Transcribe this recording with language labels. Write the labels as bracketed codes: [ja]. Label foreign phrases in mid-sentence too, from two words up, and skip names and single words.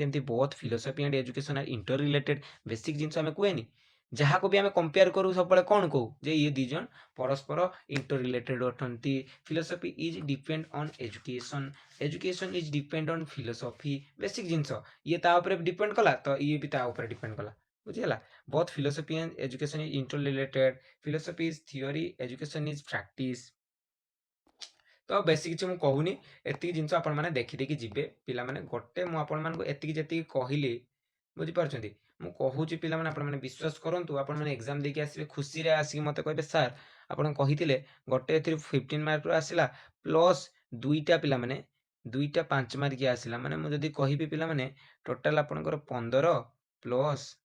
[or] ଯେମିତି [en] both philosophy and education are inter related [or] ବେସିକ୍ ଜିନିଷ ଆମେ କୁହେନି ଯାହାକୁ ବି ଆମେ କମ୍ପେୟାର କରୁ ସବୁବେଳେ କ'ଣ କହୁ ଯେ ଇଏ ଦୁଇ ଜଣ ପରସ୍ପର [en] inter related [or] ଅଟନ୍ତି [en] philosophy is depend on education education is depend on philosophy [or] ବେସିକ୍ ଜିନିଷ ଇଏ ତା ଉପରେ ଡିପେଣ୍ଡ କଲା ତ ଇଏ ବି ତା ଉପରେ ଡିପେଣ୍ଡ କଲା ବୁଝିହେଲା [en] both philosophy and education is interrelated philosophy is theory education is practice [or] ତ ବେଶୀ କିଛି ମୁଁ କହୁନି ଏତିକି ଜିନିଷ ଆପଣମାନେ ଦେଖିଦେଇକି ଯିବେ ପିଲାମାନେ ଗୋଟେ ମୁଁ ଆପଣମାନଙ୍କୁ ଏତିକି ଯେତିକି କହିଲି ବୁଝିପାରୁଛନ୍ତି ମୁଁ କହୁଛି ପିଲାମାନେ ଆପଣମାନେ ବିଶ୍ୱାସ କରନ୍ତୁ ଆପଣମାନେ ଏକ୍ଜାମ୍ ଦେଇକି ଆସିବେ ଖୁସିରେ ଆସିକି ମୋତେ କହିବେ ସାର୍ ଆପଣ କହିଥିଲେ ଗୋଟେ ଏଥିରୁ 15 ମାର୍କରୁ ଆସିଲା ପ୍ଲସ୍ ଦୁଇଟା ପିଲାମାନେ ଦୁଇଟା 5 ମାର୍କିଆ ଆସିଲା ମାନେ ମୁଁ ଯଦି କହିବି ପିଲାମାନେ ଟୋଟାଲ୍ ଆପଣଙ୍କର 15 ପ୍ଲସ୍